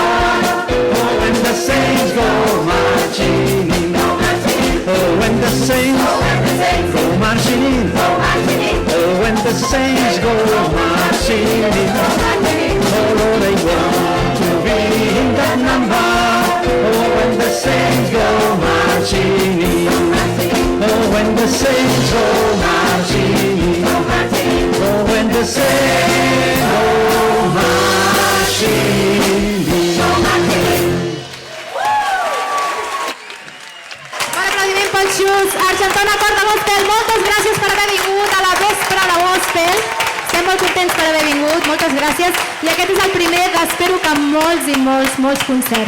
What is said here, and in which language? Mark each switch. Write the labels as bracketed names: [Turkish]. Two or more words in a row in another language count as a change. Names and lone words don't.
[English] Oh, when the saints go marching in, oh, when the saints go marching in, oh, when the saints go marching in, oh, Lord, I want to be in that number. Oh, when the saints go marching in, oh, when the saints go marching in, oh, when the saints go marching in. [Catalan] Un aplaudiment pels Xus. Argentona Corda Gospel, moltes gràcies per haver vingut a la Vespra de Gospel. Estem molt contents per haver vingut, moltes gràcies. I aquest és el primer d'espero que molts i molts concerts.